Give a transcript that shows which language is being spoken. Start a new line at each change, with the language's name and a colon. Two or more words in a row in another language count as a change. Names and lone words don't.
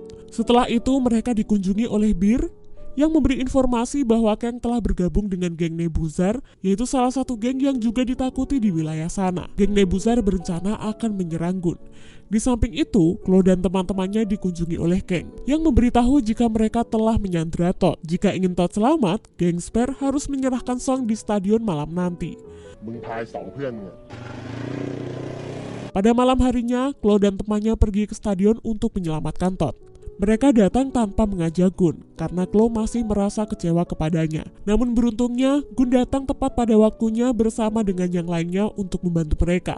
Indonesian: Setelah itu mereka dikunjungi oleh Bir yang memberi informasi bahwa Kang telah bergabung dengan geng Nebuzar, yaitu salah satu geng yang juga ditakuti di wilayah sana. Geng Nebuzar berencana akan menyerang Gun. Di samping itu, Chloe dan teman-temannya dikunjungi oleh Kang, yang memberitahu jika mereka telah menyandra Todd. Jika ingin Todd selamat, geng Spare harus menyerahkan Song di stadion malam nanti.
Thai: มึงทาย2เพื่อนมึงอะ
Indonesian: Pada malam harinya, Chloe dan temannya pergi ke stadion untuk menyelamatkan Todd. Mereka datang tanpa mengajak Gun, karena Chloe masih merasa kecewa kepadanya. Namun beruntungnya, Gun datang tepat pada waktunya bersama dengan yang lainnya untuk membantu mereka.